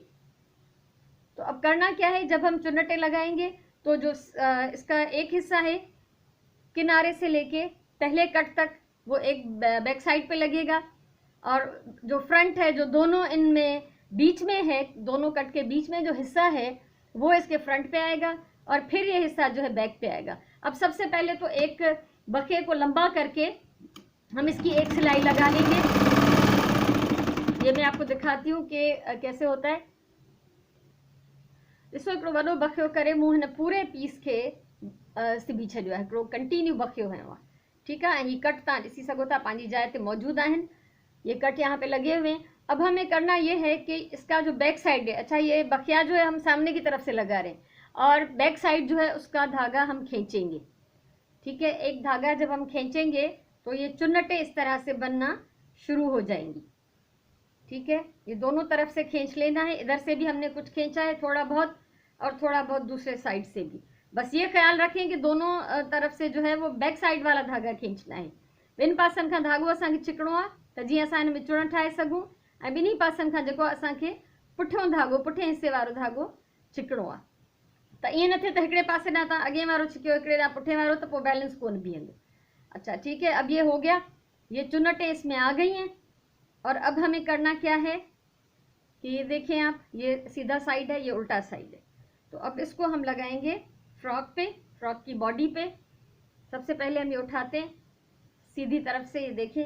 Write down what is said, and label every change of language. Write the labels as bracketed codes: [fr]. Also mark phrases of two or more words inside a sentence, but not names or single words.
[hi] तो अब करना क्या है, जब हम चुन्नटें लगाएंगे तो जो इसका एक हिस्सा है किनारे से लेके पहले कट तक वो एक [en] back side [hi] पे लगेगा और जो फ्रंट है, जो दोनों इनमें बीच में है, दोनों कट के बीच में जो हिस्सा है वो इसके फ्रंट पे आएगा और फिर ये हिस्सा जो है बैक पे आएगा। अब सबसे पहले तो एक बखे को लंबा करके हम इसकी एक सिलाई लगा लेंगे। ये मैं आपको दिखाती हूँ कि कैसे होता है। [sd] ॾिसो, हिकिड़ो वॾो बखियो करे मूं हिन पूरे पीस खे सिबी छॾियो आहे, हिकिड़ो कंटिन्यू बखियो हयो आहे, ठीकु आहे। ऐं हीअ कट तव्हां ॾिसी सघो था, पंहिंजी जाइ ते मौजूदु आहिनि, [hi] ये कट यहाँ पे लगे हुए हैं। अब हमें करना ये है कि इसका जो [en] back side [hi] है, अच्छा ये बखिया जो है हम सामने की तरफ से लगा रहे हैं और [en] back side [hi] जो है उसका धागा हम खींचेंगे, ठीक है। एक धागा जब हम खींचेंगे तो ये चुन्नटें इस तरह से बनना शुरू हो जाएंगी, ठीक है। ये दोनों तरफ से खींच लेना है, इधर से भी हमने कुछ खींचा है थोड़ा बहुत और थोड़ा बहुत दूसरे साइड से भी। बस ये ख्याल रखें कि दोनों तरफ से जो है वो [en] back side [hi] वाला धागा खींचना है। [sd] ॿिनि पासनि खां धागो असांखे छिकिणो आहे त जीअं असां हिन में चुण ठाहे सघूं, ऐं ॿिन्ही पासनि खां जेको असांखे पुठियों धागो, पुठे हिस्से वारो धागो छिकिणो आहे। त ईअं न थिए त हिकिड़े पासे ॾांहुं तव्हां अॻे वारो छिकियो, हिकिड़े ॾांहुं पुठे वारो, त पोइ बैलेंस कोन बीहंदो। [hi] अच्छा ठीक है, अब ये हो गया, ये चुन्नटें इसमें आ गई हैं। और अब हमें करना क्या है कि ये देखें आप, ये सीधा साइड है, ये उल्टा साइड है। तो अब इसको हम लगाएंगे फ्रॉक पे, फ्रॉक की बॉडी पे। सबसे पहले हम ये उठाते हैं सीधी तरफ से, ये देखें।